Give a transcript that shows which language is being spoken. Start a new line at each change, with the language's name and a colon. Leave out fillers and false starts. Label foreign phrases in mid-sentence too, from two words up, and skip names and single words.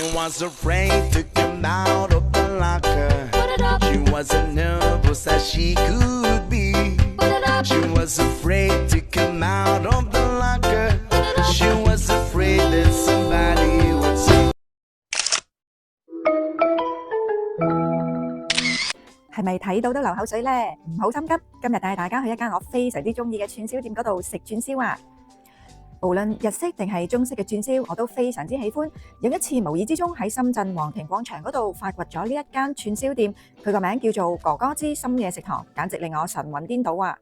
English: was afraid to come out of the locker. She wasn't nervous as she could be. She was afraid to come out of the locker. She was afraid that somebody would see.
Cantonese: 係咪睇到都流口水呢？唔好心急，今日帶大家去一間我非常之中意嘅串燒店嗰度食串燒啊！無論日式定係中式嘅串燒，我都非常之喜歡。有一次無意之中喺深圳皇庭廣場嗰度發掘咗呢一間串燒店，佢個名叫做哥哥之深夜食堂，簡直令我神魂顛倒啊！